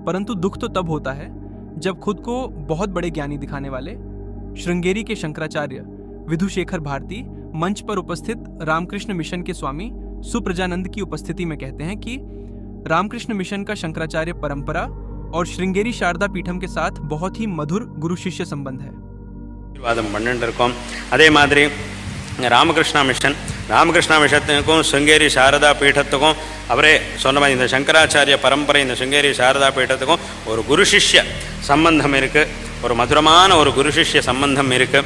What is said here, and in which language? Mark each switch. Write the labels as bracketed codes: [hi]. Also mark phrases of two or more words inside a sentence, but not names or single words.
[hi] परंतु दुख तो तब होता है जब खुद को बहुत बड़े ज्ञानी दिखाने वाले श्रृंगेरी के शंकराचार्य विधुशेखर भारती मंच पर उपस्थित रामकृष्ण मिशन के स्वामी सुप्रजानंद की उपस्थिति में कहते हैं कि रामकृष्ण मिशन का शंकराचार्य परंपरा और श्रृंगेरी शारदा पीठम के साथ बहुत ही मधुर गुरु शिष्य संबंध है। [ta] அதே மாதிரி ராமகிருஷ்ணா மிஷனுக்கும் சிருங்கேரி சாரதா பீட்டத்துக்கும் அவரே சொன்ன மாதிரி இந்த சங்கராச்சாரிய பரம்பரை இந்த சிருங்கேரி சாரதா பீட்டத்துக்கும் ஒரு குரு சிஷ்ய சம்பந்தம் இருக்குது, ஒரு மதுரமான ஒரு குரு சிஷ்ய சம்பந்தம் இருக்குது.